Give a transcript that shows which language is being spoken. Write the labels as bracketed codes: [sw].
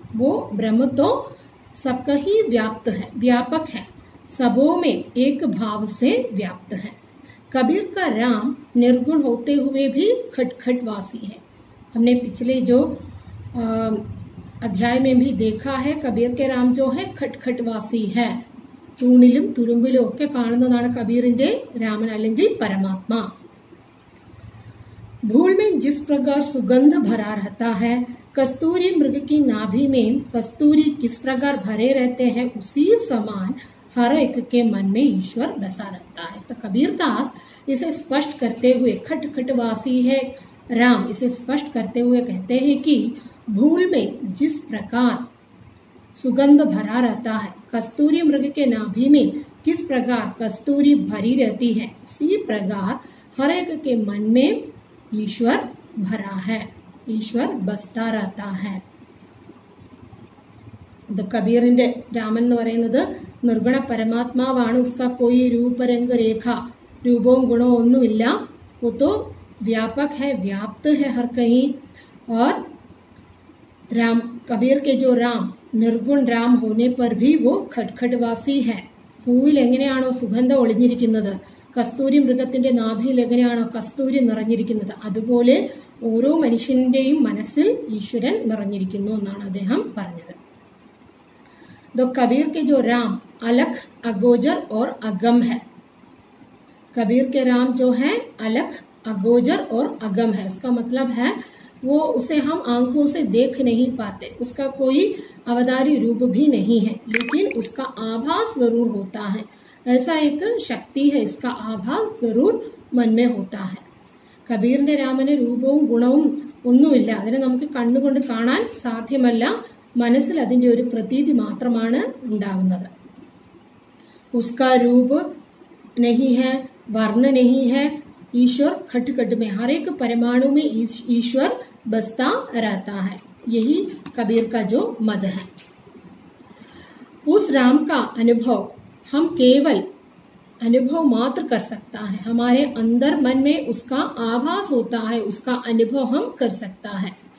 [hi] वो ब्रह्म तो सबका ही व्यापक है, सबों में एक भाव से व्याप्त है। कबीर का राम निर्गुण होते हुए भी खटखटवासी है। हमने पिछले जो अध्याय में भी देखा है कबीर के राम जो है खटखटवासी है। [ml] തൂണിലും തുരുമ്പിലും ഒക്കെ കാണുന്നതാണ് കബീറിന്റെ രാമൻ അല്ലെങ്കിൽ परमात्मा। [hi] धूल में जिस प्रकार सुगंध भरा रहता है, कस्तूरी मृग की नाभि में कस्तूरी किस प्रकार भरे रहते हैं, उसी समान हर एक के मन में ईश्वर बसा रहता है। तो कबीरदास इसे स्पष्ट करते हुए खटखटवासी है राम, इसे स्पष्ट करते हुए कहते हैं कि भूल में जिस प्रकार सुगंध भरा रहता है, कस्तूरी मृग के नाभि में किस प्रकार कस्तूरी भरी रहती है, उसी प्रकार हर एक के मन में ईश्वर भरा है, ईश्वर बसता रहता है. [ml] കബീറിന്റെ രാമൻ എന്ന് പറയുന്നത് നിർഗുണ പരമാത്മാവാണ്. [hi] ഉസ്കാ कोई रूप रंग रेखा रूपവും गुणവും ഒന്നുമില്ല. वो तो व्यापक है, व्याप्त है हर कहीं. और राम, कबीर के जो राम निर्गुण राम होने पर भी वो खटखटवासी है. [ml] പൂവിൽ എങ്ങനെയാണോ സുഗന്ധം ഒളിഞ്ഞിരിക്കുന്നത്, കസ്തൂരി മൃഗത്തിന്റെ നാഭിയിൽ എങ്ങനെയാണോ കസ്തൂരി നിറഞ്ഞിരിക്കുന്നത്, അതുപോലെ ഓരോ മനുഷ്യന്റെയും മനസ്സിൽ ഈശ്വരൻ നിറഞ്ഞിരിക്കുന്നു എന്നാണ് അദ്ദേഹം പറഞ്ഞത്. [hi] तो कबीर के जो राम अलख, अगोचर और अगम है. कबीर के राम जो है अलख, अगोचर और अगम है. उसका मतलब है वो उसे हम आंखों से देख नहीं पाते, उसका कोई अवतारी रूप भी नहीं है, लेकिन उसका आभास जरूर होता है. ऐसा एक शक्ति है, इसका आभास जरूर मन में होता है. [ml] കബീറിന്റെ രാമന് രൂപവും ഗുണവും ഒന്നുമില്ല, അതിനെ നമുക്ക് കണ്ണുകൊണ്ട് കാണാൻ സാധ്യമല്ല, മനസ്സിൽ അതിന്റെ ഒരു പ്രതീതി മാത്രമാണ് ഉണ്ടാകുന്നത്. [hi] उसका रूप नहीं है, वर्ण नहीं है, ईश्वर खट खट में, हर एक परमाणु में ईश्वर बसता रहता है. यही कबीर का जो मद है. उस राम का अनुभव हम केवल अनुभव मात्र कर सकता है, हमारे अंदर मन में उसका आभास होता है, उसका अनुभव हम कर सकता है.